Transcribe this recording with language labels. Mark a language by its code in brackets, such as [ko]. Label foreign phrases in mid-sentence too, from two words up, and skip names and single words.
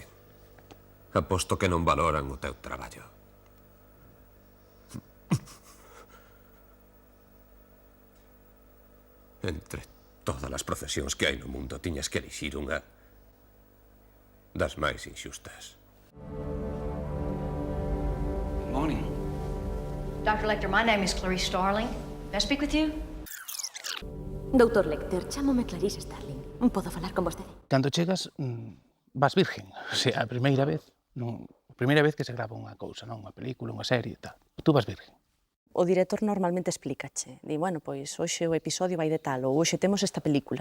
[gl] Aposto que non valoran o teu traballo. Entre todas as profesións que hai no mundo, tiñas que elixir unha das máis inxustas. [en] Good morning. Dr. Lecter, my name is Clarice Starling. May I speak with you? [gl] Doutor Lecter, chámome Clarice Starling. Podo falar con vostede? Cando chegas, vas virgen. [es] O sea, [gl] a primeira vez que se grava unha cousa, non? Unha película, unha serie e tal. Tú vas virgen. O director normalmente explícache. Di, bueno, pois hoxe o episodio vai de tal, ou hoxe temos esta película.